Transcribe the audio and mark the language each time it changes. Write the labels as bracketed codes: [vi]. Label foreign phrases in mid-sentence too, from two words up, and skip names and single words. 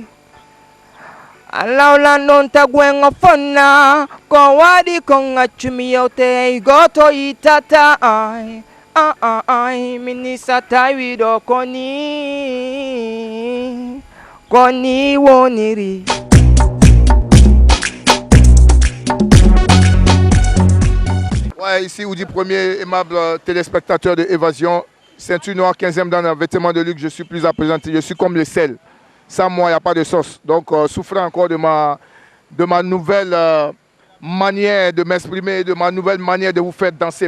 [fr] Alaula non tagwenga fona ko wadi konga chumi yote goto itata ai minisa taiwido koni woniri. Ouais, ici Oudi Premier, aimable téléspectateur de Évasion, ceinture noire 15e dans un vêtement de luxe, je suis plus à présenter, je suis comme le sel. Sans moi, il n'y a pas de sauce. Donc, souffrez encore de ma nouvelle manière de m'exprimer, de ma nouvelle manière de vous faire danser.